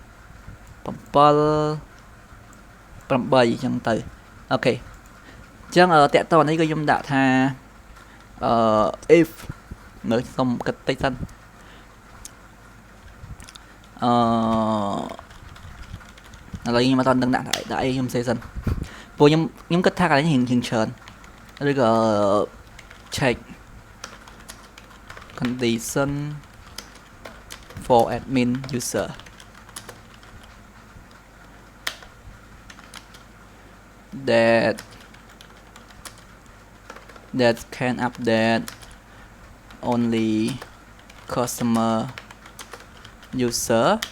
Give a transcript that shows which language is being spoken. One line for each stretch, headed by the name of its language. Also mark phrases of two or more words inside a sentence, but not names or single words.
Khmer: 7 8 អញ្ចឹងទៅអូខេអញ្ចឹងតាក់តនេះក៏ខ្ញុំដាក់ថាif នៅសុំគិតតិចសិនឥឡូវខ្ញុំអត់ដឹងដាក់អីខ្ញុំសេសិនព្រោះខ្ញុំគិតថាកន្លែងរៀងច្រើនឬក៏
English: check condition for admin user that can update only customer user